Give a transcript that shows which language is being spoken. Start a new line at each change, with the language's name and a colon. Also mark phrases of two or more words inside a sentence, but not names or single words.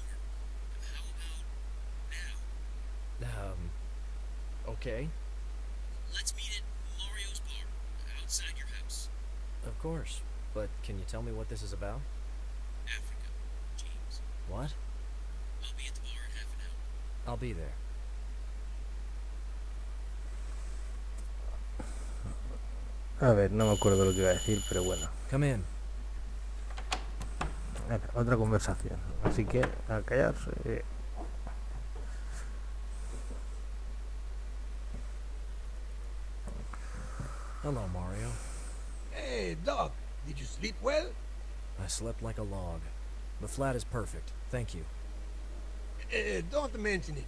English: How about now? Okay. Let's meet at Mario's bar, outside your house. Of course. But can you tell me what this is about? Africa, James. What? I'll be at the bar in half an hour. I'll be there.
Spanish: A ver, no me acuerdo lo que iba a decir, pero bueno.
English: Come in.
Spanish: Otra conversación. Así que, a callarse.
English: Hello, Mario. Hey, Doc, did you sleep well? I slept like a log. The flat is perfect. Thank you. Don't mention it.